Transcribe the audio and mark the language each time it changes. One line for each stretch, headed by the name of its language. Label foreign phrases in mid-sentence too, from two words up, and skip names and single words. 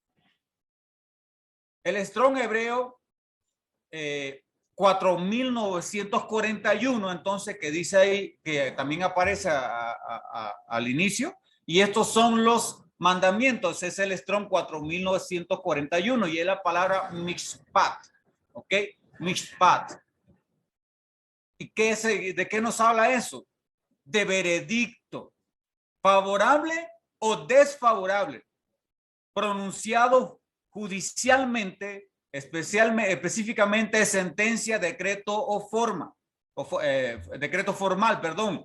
Spanish: El Strong hebreo 4941, entonces, que dice ahí, que también aparece al inicio, y estos son los mandamientos, es el Strong 4941 y es la palabra mishpat, ¿ok? Mishpat. ¿Y de qué nos habla eso? De veredicto, favorable o desfavorable, pronunciado judicialmente, específicamente sentencia, decreto o forma, decreto formal, perdón.